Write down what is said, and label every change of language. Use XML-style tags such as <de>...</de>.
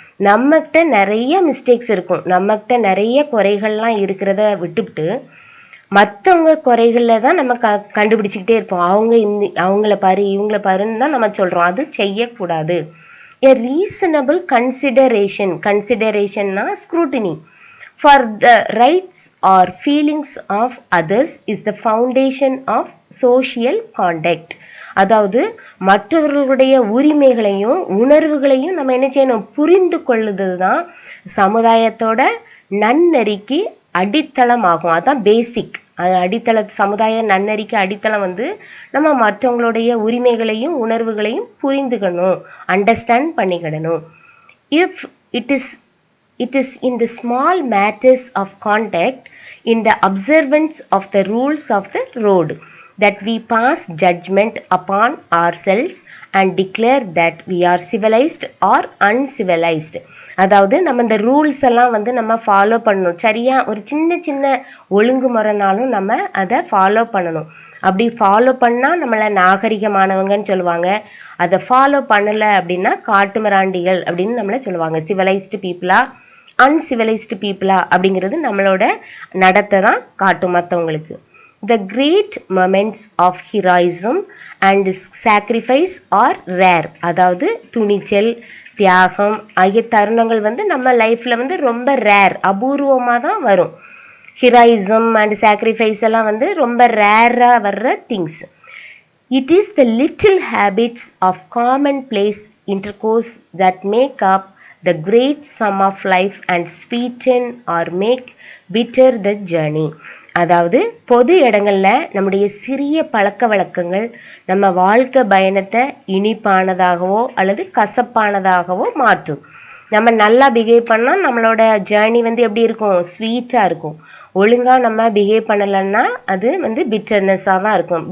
<ta>நம்மகிட்ட நிறைய மிஸ்டேக்ஸ் இருக்கும், நம்மகிட்ட நிறைய குறைகள்லாம் இருக்கிறத விட்டுவிட்டு மற்றவங்க குறைகளில் தான் நம்ம கண்டுபிடிச்சிக்கிட்டே இருப்போம். அவங்கள பாரு இவங்கள பாருன்னு தான் நம்ம சொல்கிறோம். அது செய்யக்கூடாது.</ta> <en>A reasonable consideration scrutiny for the rights or feelings of others is the foundation of social conduct.</en> <ta>அதாவது மற்றவர்களுடைய உரிமைகளையும் உணர்வுகளையும் நம்ம என்ன செய்யணும்? புரிந்து கொள்ளுது தான் சமுதாயத்தோட நன்னெறிக்கு அடித்தளம் ஆகும். அதான் பேசிக் அடித்தள. சமுதாய நன்னெறிக்கு அடித்தளம் வந்து நம்ம மற்றவங்களுடைய உரிமைகளையும் உணர்வுகளையும் புரிந்துக்கணும், understand பண்ணிக்கிடணும்.</ta> <en>If it is in the small matters of conduct, in the observance of the rules of the road, that we pass judgment upon ourselves and declare that we are civilized or uncivilized.</en> <ta>அதாவது நம்ம இந்த rules எல்லாம் வந்து நம்ம follow பண்ணணும். சரியா ஒரு சின்ன சின்ன ஒழுங்குமுறைனாலும் நம்ம அதை ஃபாலோ பண்ணணும். அப்படி ஃபாலோ பண்ணால் நம்மளை நாகரிகமானவங்கன்னு சொல்லுவாங்க. அதை ஃபாலோ பண்ணலை அப்படின்னா காட்டு மிராண்டிகள் அப்படின்னு நம்மளை சொல்லுவாங்க.</ta> <en>civilized பீப்புளா uncivilized பீப்புளா</en> <ta>அப்படிங்கிறது நம்மளோட நடத்தை தான் காட்டும் மற்றவங்களுக்கு.</ta> <en>The great moments of heroism and sacrifice are rare.</en> <ta>அதாவது துணிச்சல், தியாகம் ஆகிய தருணங்கள் வந்து நம்ம லைஃப்ல வந்து ரொம்ப ரேர், அபூர்வமாக தான் வரும்.</ta> <en>heroism and sacrifice</en> <ta>எல்லாம் வந்து ரொம்ப ரேராக வர்ற things.</ta> <en>It is the little habits of commonplace intercourse that make up the great sum of life and sweeten or make bitter the journey.</en> <ta>அதாவது பொது இடங்கள்ல நம்முடைய சிறிய பழக்க வழக்கங்கள் நம்ம வாழ்க்கை பயணத்தை இனிப்பானதாகவோ அல்லது கசப்பானதாகவோ மாற்றும். நம்ம நல்லா பிஹேவ் பண்ணால் நம்மளோட ஜேர்னி வந்து எப்படி இருக்கும், ஸ்வீட்டாக இருக்கும். ஒழுங்காக நம்ம பிஹேவ் பண்ணலைன்னா அது வந்து பிட்டர்னஸாக தான் இருக்கும்.</ta>